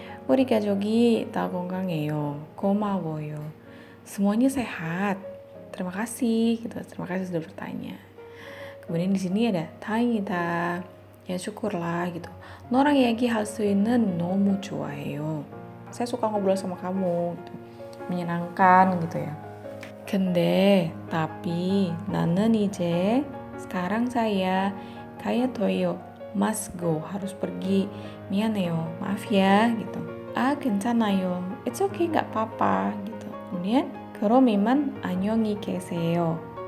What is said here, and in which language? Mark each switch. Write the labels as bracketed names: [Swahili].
[Korean] 우리 가족이 다 건강해요. 고마워요. [Indonesian] Semuanya sehat. Terima kasih gitu. Terima kasih sudah bertanya. Kemudian di sini ada [Korean] 다행이다. [Indonesian] Ya syukurlah gitu. [Korean] 너랑 얘기할 수 있는 너무 좋아해요. [Indonesian] Saya suka ngobrol sama kamu gitu. Menyenangkan gitu ya. [Korean] 근데 [Indonesian] tapi [Korean] 나는 이제 [Indonesian] sekarang saya [Korean] 가야 돼요. [English] Must go, [Indonesian] harus pergi. [Korean] 미안해요, [Indonesian] maaf ya gitu. Ah, [Korean] 괜찮아요. [English] It's okay, [Indonesian] gak apa-apa gitu. Kemudian [Korean] 그럼 이만 안녕히 계세요.